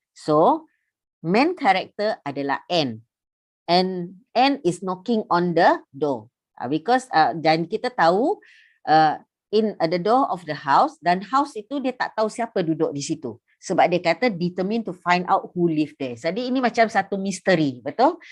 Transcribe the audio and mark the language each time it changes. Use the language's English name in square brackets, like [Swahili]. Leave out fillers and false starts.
[Malay] So, main character adalah N. [English] And N is knocking on the door. [Malay] Because dan kita tahu [English] in the door of the house, [Malay] dan house itu dia tak tahu siapa duduk di situ. Sebab dia kata [English] determined to find out who live there. [Malay] Jadi ini macam satu misteri, betul?